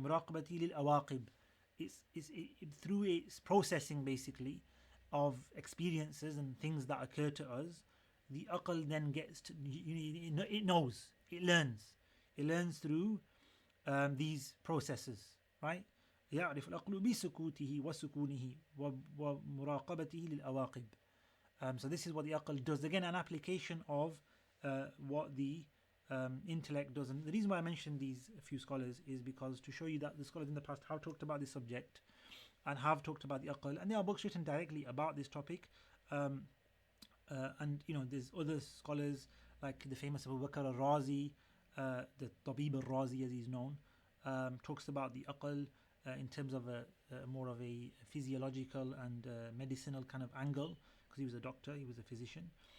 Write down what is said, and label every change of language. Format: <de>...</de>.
<ar>Muraqabati lil awaqib.</ar> <en>It's through its processing, basically, of experiences and things that occur to us, the aql then gets to, it knows, it learns through these processes, right?</en> <ar>يعرف العقل بسكوته وسكونه ومراقبته للأواقب.</ar> <en>So this is what the aql does. Again, an application of what the intellect does. And the reason why I mentioned these few scholars is because to show you that the scholars in the past have talked about this subject and have talked about the aql, and there are books written directly about this topic. And there's other scholars like the famous Abu Bakr al-Razi, the Tabib al-Razi as he's known, talks about the aql in terms of a more of a physiological and medicinal kind of angle, because he was a doctor, he was a physician.</en>